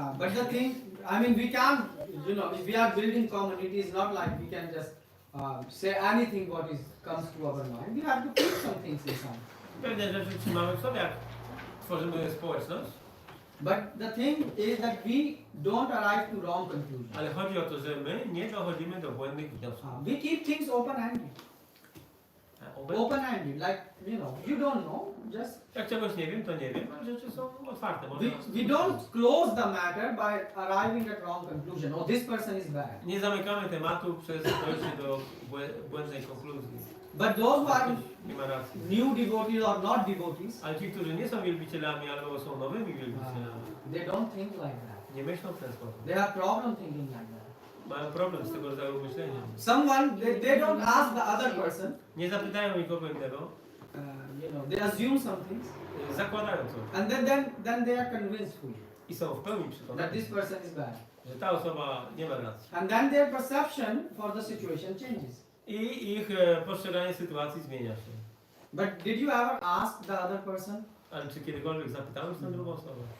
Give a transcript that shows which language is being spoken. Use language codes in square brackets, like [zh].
[en] But the thing, I mean, we can't, if we are building communities, not like we can just say anything what comes to our mind. We have to keep some things inside. [pl] Pewne rzeczy trzymamy w sobie, jak tworzymy społeczność. [en] But the thing is that we don't arrive to wrong conclusions. [pl] Ale chodzi o to, że my nie dochodzimy do błędnych wniosków. [en] We keep things open-ended. Open-ended, like, you don't know, just... [pl] Jak czegoś nie wiem, to nie wiem, a rzeczy są otwarte. [en] We don't close the matter by arriving at wrong conclusion. Oh, this person is bad. [pl] Nie zamykamy tematu przez dojście do błędnej konkluzji. [en] But those who are [pl] Nie ma racji. [en] new devotees or not devotees, [pl] Ale ci, którzy nie są wielbicielami albo są nowymi wielbicielami, [en] they don't think like that. [pl] nie myślą w ten sposób. [en] They have problem thinking like that. [pl] Mają problem z tego rodzaju myśleniem. [en] Someone, they don't ask the other person, [pl] Nie zapytają nikogo innego, [en] they assume some things, [pl] zakładają coś. [en] and then they are convinced fully [pl] I są w pełni [en] that [pl] przekonani, [en] this person is bad. [pl] że ta osoba nie ma racji. [en] And then their perception for the situation changes. [pl] I ich postrzeganie sytuacji zmienia się. [en] But did you ever ask the other person? [pl] Ale czy kiedykolwiek zapytałeś tę drugą osobę?